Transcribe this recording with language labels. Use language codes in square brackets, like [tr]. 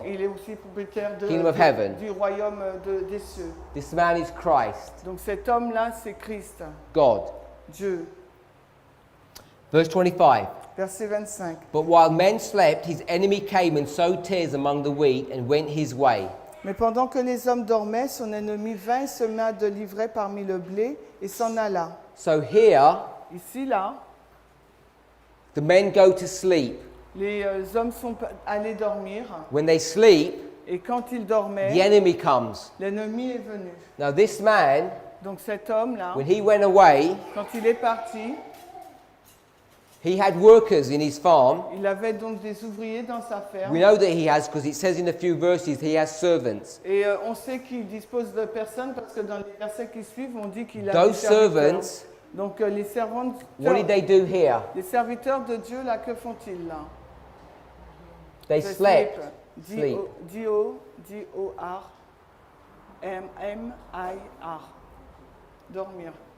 [fr] Il est aussi propriétaire [en] Kingdom of heaven. [fr] du royaume des cieux. [en] This man is Christ, [fr] Donc cet homme-là, c'est Christ, [en] God. [fr] Dieu. [en] Verse 25. [fr] Verset 25. [en] But while men slept, his enemy came and sowed tares among the wheat and went his way. [fr] Mais pendant que les hommes dormaient, son ennemi vint, sema de l'ivraie parmi le blé et s'en alla. [en] So here, [fr] Ici, là, [en] the men go to sleep. [fr] les hommes sont allés dormir. [en] When they sleep, [fr] Et quand ils [en] the [fr] dormaient, [en] enemy comes. [fr] l'ennemi est venu. [en] Now this man, [fr] Donc cet homme-là, [en] when he went away, [fr] quand il est parti, [en] he had workers in his farm. [fr] il avait donc des ouvriers dans sa ferme. [en] We know that he has because it says in a few verses he has servants. [fr] Et on sait qu'il dispose de personnes parce que dans les versets qui suivent, on dit qu'il a [en] Those [fr] des serviteurs. [en] servants, [fr] Donc les servants, [en] what did they do here? [fr] les serviteurs de Dieu, là, que font-ils là? [en] They They slept. sleep. [fr] D-O-R M-M-I-R. Dormir.